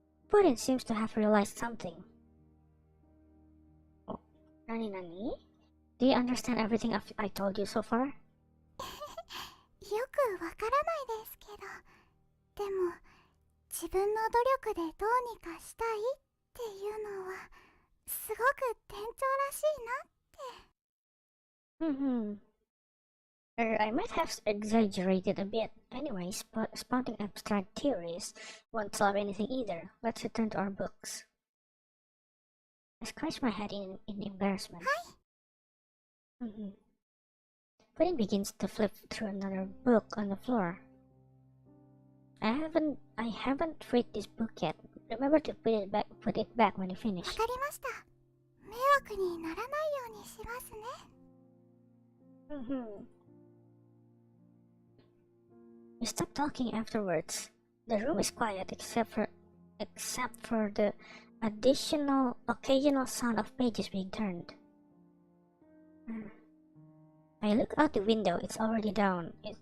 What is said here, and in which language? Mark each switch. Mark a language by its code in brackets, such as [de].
[en] Puddin seems to have realized something. [ja] お、何 [en] Do you understand everything I told you so far? [ja] よくわからないですけど、でも自分の努力でどうにかしたいっていうのはすごく店長らしいなって。 [en] I might have exaggerated a bit. Anyways, spouting abstract theories won't solve anything either. Let's return to our books. I scratched my head in embarrassment. Pudding begins to flip through another book on the floor. I haven't read this book yet. Remember to put it back when you finish. [ja] かりました。迷惑にならないようにしますね。 [en] We stop talking afterwards. The room is quiet except for the occasional sound of pages being turned. I look out the window. It's already dawn.